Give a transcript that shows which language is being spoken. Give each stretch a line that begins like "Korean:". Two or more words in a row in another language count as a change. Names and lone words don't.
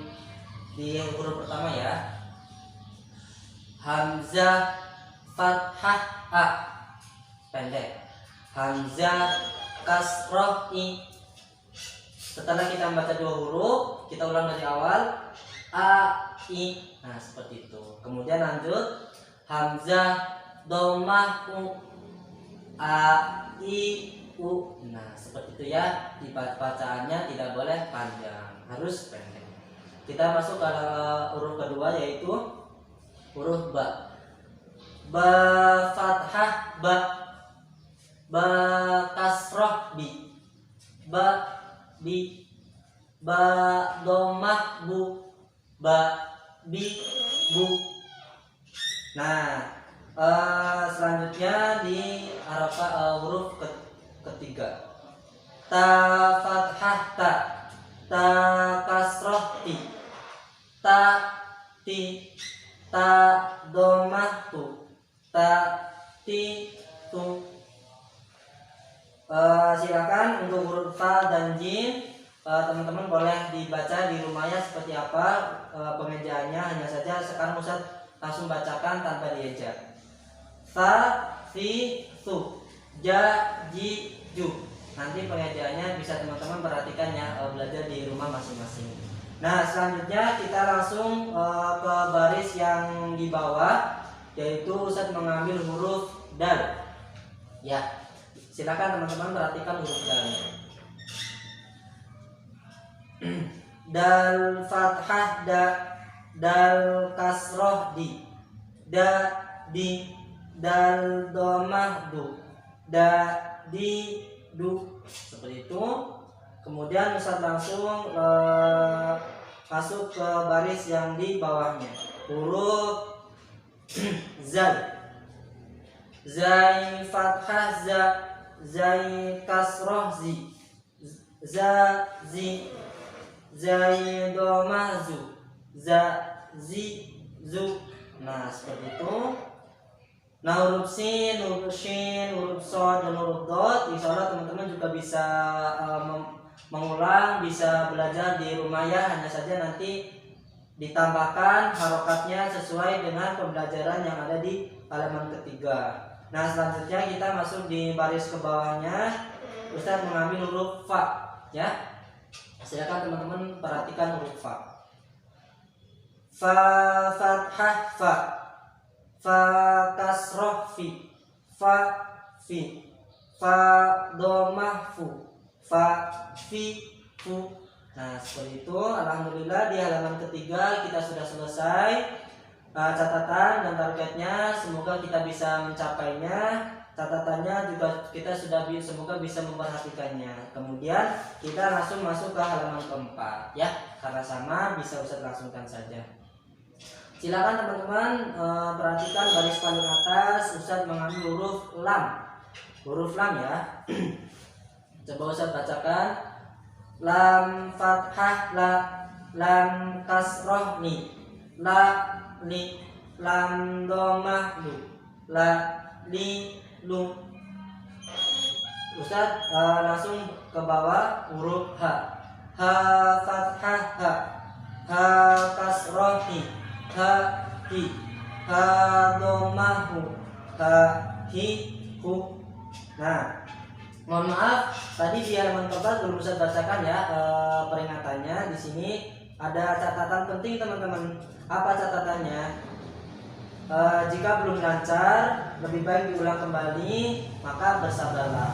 Indonesian: Di huruf pertama ya, hamzah fathah a pendek, hamzah kasroh i. Setelah kita membaca 2 huruf, kita ulang dari awal, a i. Nah seperti itu. Kemudian lanjut hamzah dhammah u, a i u. Nah seperti itu ya, bacaannya tidak boleh panjang, harus pendek. Kita masuk ke huruf kedua, yaitu huruf ba. Ba fathah ba, ba kasroh bi, ba bi, ba dhammah bu, ba bi bu. Nah selanjutnya di huruf ketiga, ta fathah ta, ta kasroh ti, ta ti, ta dhammah tu, ta ti tu. Silakan untuk huruf fa dan jim, teman-teman boleh dibaca di rumahnya seperti apa pengejaannya. Hanya saja sekarang Ustaz langsung bacakan tanpa dieja. Fa, fi, su, ja, ji, ju. Nanti pengejaannya bisa teman-teman perhatikan ya, belajar di rumah masing-masing. Nah selanjutnya kita langsung ke baris yang di bawah, yaitu Ustaz mengambil huruf dal ya. Silakan teman-teman perhatikan huruf dal. Dal fathah da, dal kasroh di, da di, dal dhammah du, da di du. Seperti itu. Kemudian Ustaz langsung masuk ke baris yang di bawahnya, huruf zal. Zai fathah za, zai kasroh zi, za zi, zai domah zu, za zi zu. Nah seperti itu. Nah huruf sin, huruf shin, huruf shod, dan huruf dot,
Arabic: إن شاء الله
Indonesian: teman-teman juga bisa mengulang, bisa belajar di rumah ya. Hanya saja nanti ditambahkan harokatnya sesuai dengan pembelajaran yang ada di halaman ketiga. Nah selanjutnya kita masuk di baris ke bawahnya. Ustaz mengambil huruf fa ya. Silakan teman-teman perhatikan huruf fa. Fa fathah fa, fa kasroh fi, fa fi, fa domah fu, fa fi fu. Nah seperti itu. Alhamdulillah di halaman ketiga kita sudah selesai catatan dan targetnya. Semoga kita bisa mencapainya. Catatannya juga kita sudah semoga bisa memperhatikannya. Kemudian kita langsung masuk ke halaman keempat ya. Karena sama bisa Ustaz langsungkan saja. Silakan teman-teman perhatikan baris paling atas. Ustaz mengambil huruf lam. Huruf lam ya. Coba Ustaz bacakan. Lam fathah la, lam kasroh ni, la li, lam domah lu, la li lu. Ustaz langsung ke bawah huruf ha. Ha fathah ha, ha kasroh ni, ha hi, ha domah hu, ha hi hu. Nah mohon maaf, tadi di halaman keempat belum bisa bacakan ya peringatannya. Di sini ada catatan penting teman-teman. Apa catatannya? Jika belum lancar, lebih baik diulang kembali, maka bersabarlah.